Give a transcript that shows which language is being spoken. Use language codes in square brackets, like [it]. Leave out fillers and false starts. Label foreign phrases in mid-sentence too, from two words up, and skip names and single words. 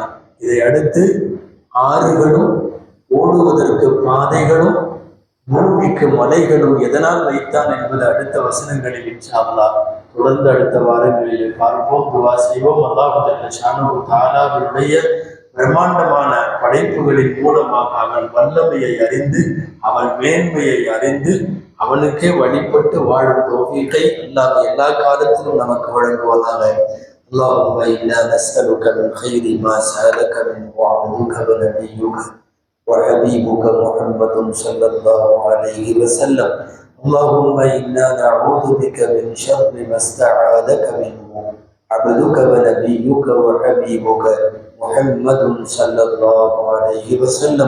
[ta] இதை அடுத்து ஆறுகளும் ஓடுவதற்கு பாதைகளும் பூமிக்கு மலைகளும் எதனால் வைத்தான் என்பது அடுத்த வசனங்களில் [ar] إن شاء الله [ta] தொடர்ந்து அடுத்த வாரங்களில் பார்ப்போம். துவா செய்வோம். [ar] الله جل شأنه [ta] தஆலாவுடைய பிரம்மாண்டமான படைப்புகளின் மூலமாக அவன் வல்லமையை அறிந்து அவன் மேன்மையை அறிந்து அவனுக்கே வழிபட்டு வாழும் தௌஃபீகை அல்லாஹ் எல்லா காலத்திலும் நமக்கு வழங்குவதாக. [ar] اللهم إنا نسألك من خير ما سألك منه عبدك ونبيك وحبيبك محمد صلى الله عليه وسلم. اللهم إنا نعوذ بك من شر ما استعاذك منه عبدك ونبيك وحبيبك محمد صلى الله عليه وسلم.